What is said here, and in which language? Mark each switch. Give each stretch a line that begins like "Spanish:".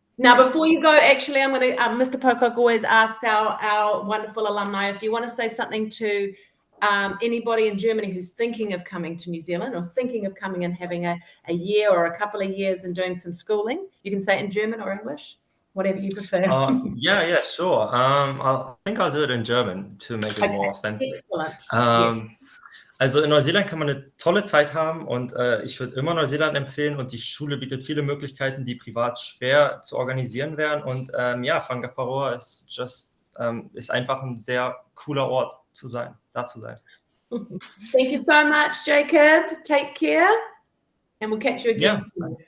English: Now, before you go, actually, I'm going to, Mr. Pocock always asks our wonderful alumni, if you want to say something to anybody in Germany who's thinking of coming to New Zealand or thinking of coming and having a year or a couple of years and doing some schooling, you can say it in German or English, whatever you prefer. Yeah, sure. I think I'll do it in German to make it more authentic. Excellent. Yes.
German: Also in Neuseeland kann man eine tolle Zeit haben und ich würde immer Neuseeland empfehlen, und die Schule bietet viele Möglichkeiten, die privat schwer zu organisieren wären, und ja, Whangaparoa ist einfach ein sehr cooler Ort da zu sein.
English: Thank you so much, Jacob. Take care, and we'll catch you again soon.